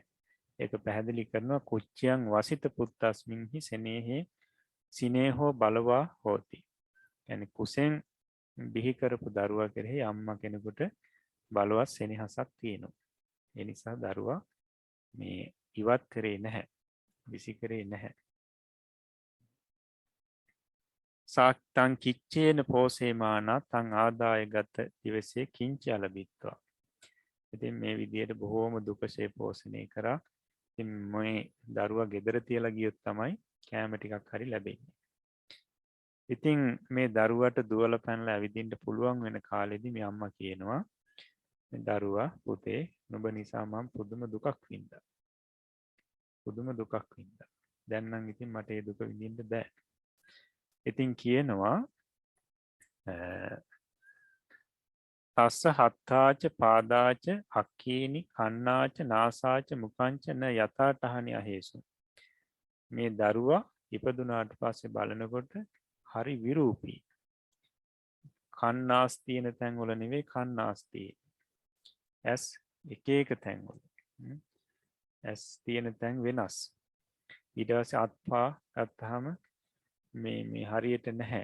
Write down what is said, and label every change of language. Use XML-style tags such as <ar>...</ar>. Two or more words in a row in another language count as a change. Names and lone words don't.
<si>ඒක පැහැදිලි කරනවා</si> <pi>කුච්චයන් වසිත පුත්තස්මින්හි සෙනෙහේ සිනේහෝ බලවා හෝති.</pi> <si>කියන්නේ කුසෙන් බිහි කරපු දරුවා කෙරෙහි අම්මා කෙනෙකුට බලවත් සෙනෙහසක් තියෙනවා. ඒ නිසා දරුවා මේ ඉවත් කරේ නැහැ, විසි කරේ නැහැ.</si> <pi>සාක්තං කිච්චේන පෝසේමානා තං ආදායගත දිවසේ කිංච අලබිත්වා.</pi> <si>ඉතින් මේ විදියට බොහෝම දුකසේ පෝෂණය කරා. ඉතින් මේ දරුවා ගෙදර තියලා ගියොත් තමයි කෑම ටිකක් හරි ලැබෙන්නේ. ඉතින් මේ දරුවට දුවලා පැනලා ඇවිදින්න පුළුවන් වෙන කාලෙදී මේ අම්මා කියනවා මේ දරුවා පුතේ නුඹ නිසා මම පුදුම දුකක් වින්දා. දැන් නම් ඉතින් මට ඒ දුක විඳින්න බෑ. ඉතින් කියනවා</si> <pi>තස්ස හත්තාච පාදාච අක්කීනි කන්නාච නාසාච මුකංච න යථාටහනි අහේසු.</pi> <si>මේ දරුවා ඉපදුනාට පස්සේ බලනකොට හරි විරූපී. කන්නාස් තියෙන තැන්වල නෙවෙයි කන්නාස් තියෙන්නේ. ඇස් එක එක තැන්වල. ඇස් තියෙන තැන් වෙනස්. ඊට පස්සේ අත්පා ගත්තාම මේ හරියට නැහැ.</si>